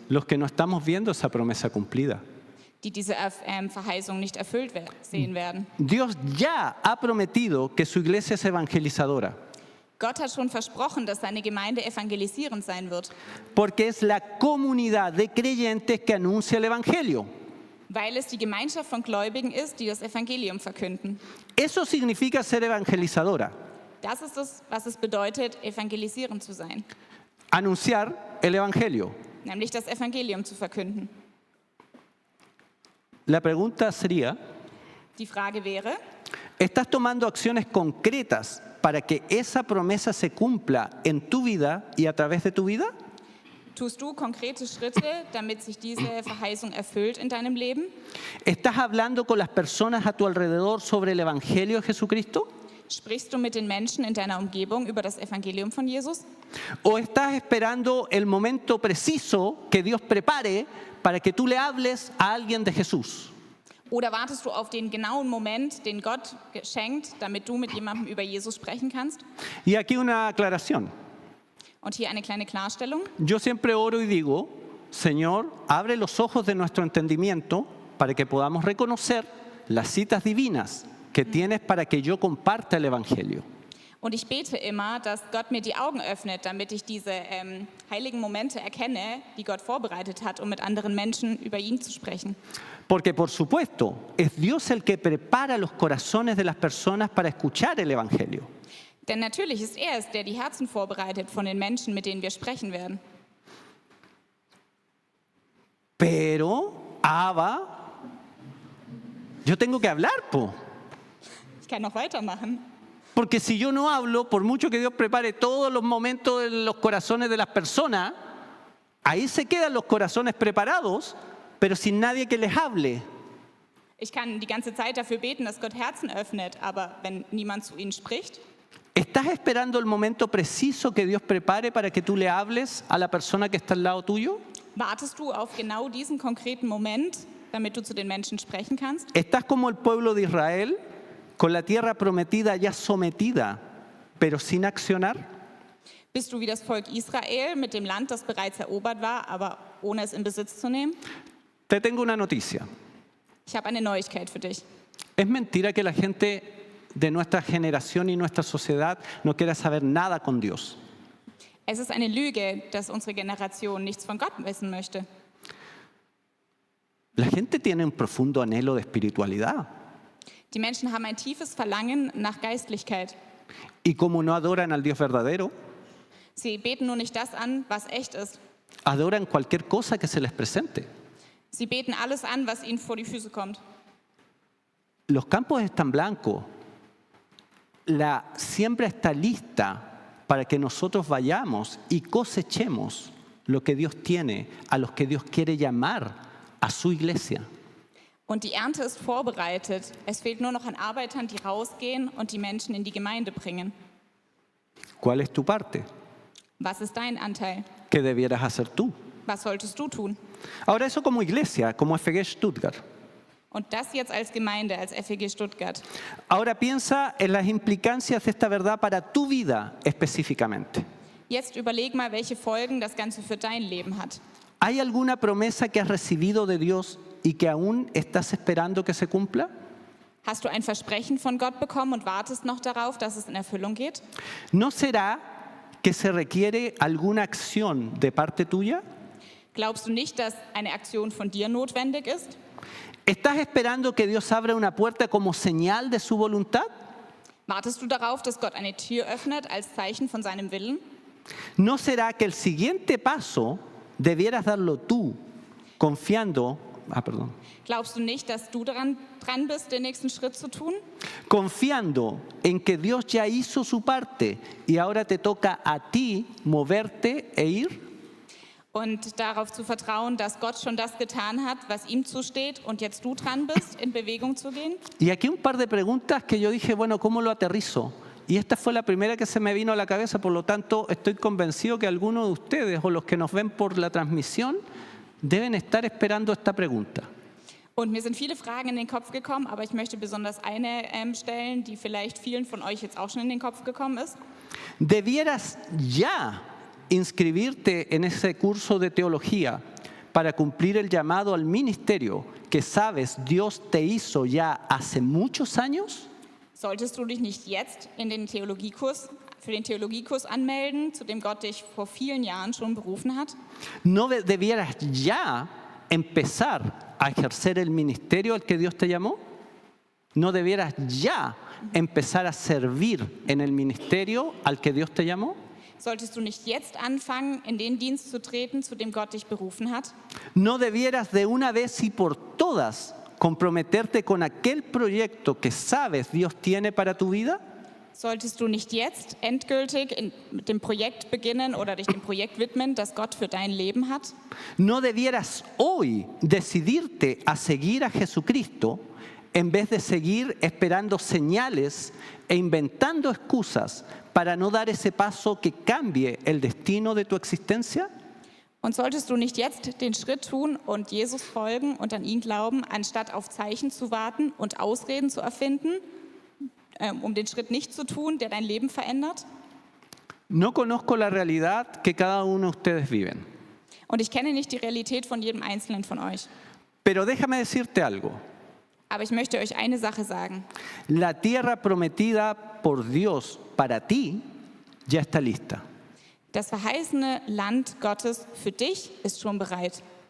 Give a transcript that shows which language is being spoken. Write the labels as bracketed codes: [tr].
[es] los que no estamos viendo esa promesa cumplida. [de] die diese Verheißung nicht erfüllt sehen werden. [es] Dios ya ha prometido que su iglesia es evangelizadora, [de] Gott hat schon versprochen, dass seine Gemeinde evangelisierend sein wird, [es] porque es la comunidad de creyentes que anuncia el evangelio. [de] weil es die Gemeinschaft von Gläubigen ist, die das Evangelium verkünden. [es] Eso significa ser evangelizadora, [de] Das ist es, was es bedeutet, evangelisierend zu sein, [es] anunciar el evangelio. [de] nämlich das Evangelium zu verkünden. [es] La pregunta sería, [de] Die Frage wäre, [es] ¿estás tomando acciones concretas para que esa promesa se cumpla en tu vida y a través de tu vida? [de] tust du konkrete Schritte, damit sich diese Verheißung erfüllt in deinem Leben? [es] ¿Estás hablando con las personas a tu alrededor sobre el evangelio de Jesucristo? [de] Sprichst du mit den Menschen in deiner Umgebung über das Evangelium von Jesus? [es] ¿O estás esperando el momento preciso que Dios prepare para que tú le hables a alguien de Jesús? [de] Oder wartest du auf den genauen Moment, den Gott schenkt, damit du mit jemandem über Jesus sprechen kannst? [es] Y aquí una aclaración. [de] Und hier eine kleine Klarstellung. [es] Yo siempre oro y digo, Señor, abre los ojos de nuestro entendimiento para que podamos reconocer las citas divinas que tienes para que yo comparta el evangelio. [de] Und ich bete immer, dass Gott mir die Augen öffnet, damit ich diese heiligen Momente erkenne, die Gott vorbereitet hat, um mit anderen Menschen über ihn zu sprechen. [es] Porque por supuesto, es Dios el que prepara los corazones de las personas para escuchar el evangelio. [de] Denn natürlich ist er es, der die Herzen vorbereitet von den Menschen, mit denen wir sprechen werden. [es] Pero, Abba, yo tengo que hablar, po. [de] Ich kann noch weitermachen. [es] Porque si yo no hablo, por mucho que Dios prepare todos los momentos en los corazones de las personas, ahí se quedan los corazones preparados, pero sin nadie que les hable. [de] Ich kann die ganze Zeit dafür beten, dass Gott Herzen öffnet, aber wenn niemand zu ihnen spricht, [es] ¿Estás esperando el momento preciso que Dios prepare para que tú le hables a la persona que está al lado tuyo? [de] wartest du auf genau diesen konkreten Moment, damit du zu den Menschen sprechen kannst? [es] ¿Estás como el pueblo de Israel, con la tierra prometida ya sometida, pero sin accionar? [de] Bist du wie das Volk Israel mit dem Land, das bereits erobert war, aber ohne es in Besitz zu nehmen? [es] Te tengo una noticia. [de] Ich habe eine Neuigkeit für dich. [es] Es mentira que la gente de nuestra generación y nuestra sociedad no quiera saber nada con Dios. [de] Es ist eine Lüge, dass unsere Generation nichts von Gott wissen möchte. [es] La gente tiene un profundo anhelo de espiritualidad. [de] Die Menschen haben ein tiefes Verlangen nach Geistlichkeit. [es] Y como no adoran al Dios verdadero, [de] Sie beten nur nicht das an, was echt ist. [es] adoran cualquier cosa que se les presente. [de] Sie beten alles an, was ihnen vor die Füße kommt. [es] Los campos están blancos. La siembra está lista para que nosotros vayamos y cosechemos lo que Dios tiene, a los que Dios quiere llamar a su iglesia. [de] Und die Ernte ist vorbereitet. Es fehlt nur noch an Arbeitern, die rausgehen und die Menschen in die Gemeinde bringen. [es] ¿Cuál es tu parte? [de] Was ist dein Anteil? [es] ¿Qué debieras hacer tú? [de] Was solltest du tun? [es] Ahora eso como iglesia, como FG Stuttgart. [de] Und das jetzt als Gemeinde, als FEG Stuttgart. [es] Ahora piensa en las implicancias de esta verdad para tu vida específicamente. [de] Jetzt überleg mal, welche Folgen das Ganze für dein Leben hat. [es] ¿Hay alguna promesa que has recibido de Dios y que aún estás esperando que se cumpla? [de] Hast du ein Versprechen von Gott bekommen und wartest noch darauf, dass es in Erfüllung geht? [es] ¿No será que se requiere alguna acción de parte tuya? [de] Glaubst du nicht, dass eine Aktion von dir notwendig ist? [es] ¿Estás esperando que Dios abra una puerta como señal de su voluntad? [de] Wartest du darauf, dass Gott eine Tür öffnet als Zeichen von seinem Willen? [es] ¿No será que el siguiente paso debieras darlo tú, confiando, [de] Glaubst du nicht, dass du dran bist, den nächsten Schritt zu tun? [es] confiando en que Dios ya hizo su parte y ahora te toca a ti moverte e ir? [de] Und darauf zu vertrauen, dass Gott schon das getan hat, was ihm zusteht und jetzt du dran bist, in Bewegung zu gehen? [es] Y aquí un par de preguntas que yo dije, bueno, ¿cómo lo aterrizo? Y esta fue la primera que se me vino a la cabeza, por lo tanto estoy convencido que algunos de ustedes o los que nos ven por la transmisión deben estar esperando esta pregunta. [de] Und mir sind viele Fragen in den Kopf gekommen, aber ich möchte besonders eine stellen, die vielleicht vielen von euch jetzt auch schon in den Kopf gekommen ist. [es] ¿Debieras ya inscribirte en ese curso de teología para cumplir el llamado al ministerio que sabes Dios te hizo ya hace muchos años? [de] Solltest du dich nicht jetzt für den Theologiekurs anmelden, zu dem Gott dich vor vielen Jahren schon berufen hat? [es] ¿No debieras ya empezar a ejercer el ministerio al que Dios te llamó? ¿No debieras ya empezar a servir en el ministerio al que Dios te llamó? [de] Solltest du nicht jetzt anfangen, in den Dienst zu treten, zu dem Gott dich berufen hat? [es] ¿No debieras de una vez y por todas comprometerte con aquel proyecto que sabes Dios tiene para tu vida? [de] Solltest du nicht jetzt endgültig mit dem Projekt beginnen oder dich dem Projekt widmen, das Gott für dein Leben hat? [es] ¿No debieras hoy decidirte a seguir a Jesucristo en vez de seguir esperando señales e inventando excusas para no dar ese paso que cambie el destino de tu existencia? [de] Und solltest du nicht jetzt den Schritt tun und Jesus folgen und an ihn glauben, anstatt auf Zeichen zu warten und Ausreden zu erfinden, um den Schritt nicht zu tun, der dein Leben verändert? [es] No conozco la realidad que cada uno de ustedes viven, [de] Und ich kenne nicht die Realität von jedem Einzelnen von euch. [es] pero déjame decirte algo. [de] Aber ich möchte euch eine Sache sagen. [es] La tierra prometida por Dios para ti ya está lista. [de] Das verheißene Land Gottes für dich ist schon bereit.